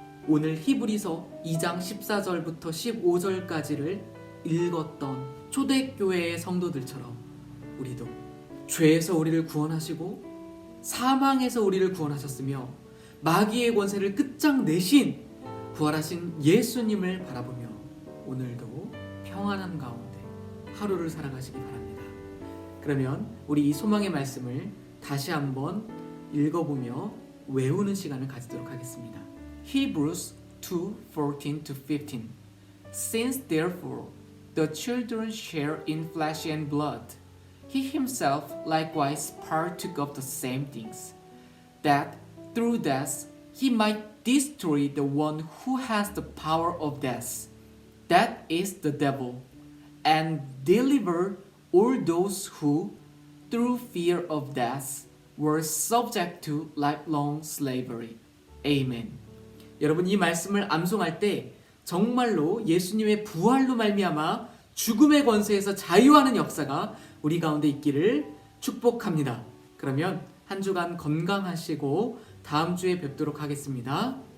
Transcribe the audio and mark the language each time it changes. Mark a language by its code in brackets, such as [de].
[ko] 오늘 히브리서 2장 14절부터 15절까지를 읽었던 초대교회의 성도들처럼 우리도 죄에서 우리를 구원하시고 사망에서 우리를 구원하셨으며 마귀의 권세를 끝장내신 부활하신 예수님을 바라보며 오늘도 평안한 가운데 하루를 살아가시기 바랍니다. 그러면 우리 이 소망의 말씀을 다시 한번 읽어보며 외우는 시간을 가지도록 하겠습니다. [en] Hebrews 2:14-15 Since therefore the children share in flesh and blood, he himself likewise partook of the same things, that through death he might destroy the one who has the power of death, that is the devil, and deliver all those who, through fear of death, were subject to lifelong slavery. Amen. [ko] 여러분, 이 말씀을 암송할 때 정말로 예수님의 부활로 말미암아 죽음의 권세에서 자유하는 역사가 우리 가운데 있기를 축복합니다. 그러면 한 주간 건강하시고 다음 주에 뵙도록 하겠습니다.